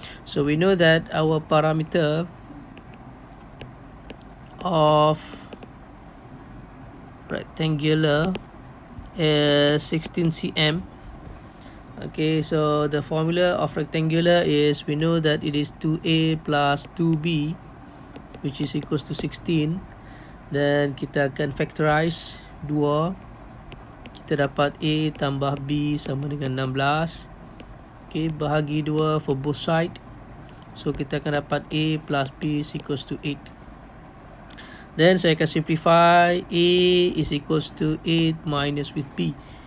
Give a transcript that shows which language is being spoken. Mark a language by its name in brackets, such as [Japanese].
[English] So we know that our parameter of rectangular is 16 cm. Okay, so the formula of rectangular is, we know that it is 2a plus 2b, which is equals to 16. [Malay] Then kita akan factorize 2. Kita dapat a tambah b sama dengan 16. [English] Okay, bahagi 2 for both side. So [Malay] kita akan dapat [English] a plus b is equals to 8. Then [Malay] saya akan [English] simplify. A is equals to 8 minus with b.